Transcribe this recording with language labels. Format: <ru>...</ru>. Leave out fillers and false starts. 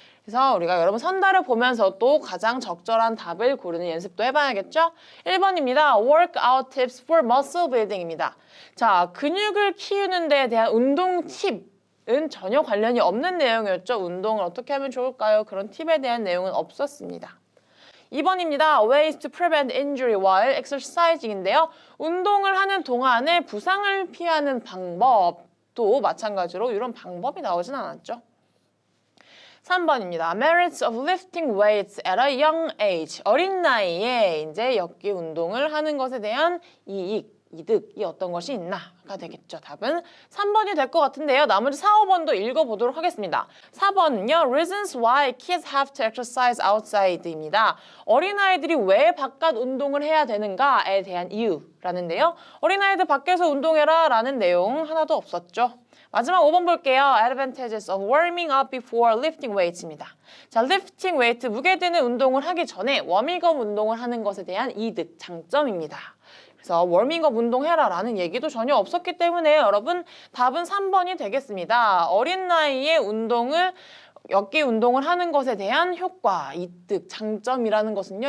<ko>그래서 우리가 여러분 선달을 보면서도 가장 적절한 답을 고르는 연습도 해봐야겠죠? 1번입니다.</ko> <en>Workout tips for muscle building입니다.</en> <ko>자, 근육을 키우는 데에 대한 운동 팁은 전혀 관련이 없는 내용이었죠. 운동을 어떻게 하면 좋을까요? 그런 팁에 대한 내용은 없었습니다. 2번입니다.</ko> <en>Ways to prevent injury while exercising인데요.</en> <ko>운동을 하는 동안에 부상을 피하는 방법도 마찬가지로 이런 방법이 나오진 않았죠. 3번입니다.</ko> <en>Merits of lifting weights at a young age.</en> <ko>어린 나이에 이제 역기 운동을 하는 것에 대한 이득이 어떤 것이 있나가 되겠죠. 답은 3번이 될 것 같은데요. 나머지 4, 5번도 읽어보도록 하겠습니다. 4번은요.</ko> <en>Reasons why kids have to exercise outside입니다.</en> <ko>어린아이들이 왜 바깥 운동을 해야 되는가에 대한 이유라는데요. 어린아이들 밖에서 운동해라 라는 내용 하나도 없었죠. 마지막 5번 볼게요.</ko> <en>Advantages of warming up before lifting weights입니다.</en> <ko>자, lifting weight, 무게 드는 운동을 하기 전에 워밍업 운동을 하는 것에 대한 이득, 장점입니다. 그래서 워밍업 운동해라 라는 얘기도 전혀 없었기 때문에 여러분 답은 3번이 되겠습니다. 어린 나이에 역기 운동을 하는 것에 대한 효과, 이득, 장점이라는 것은요.</ko>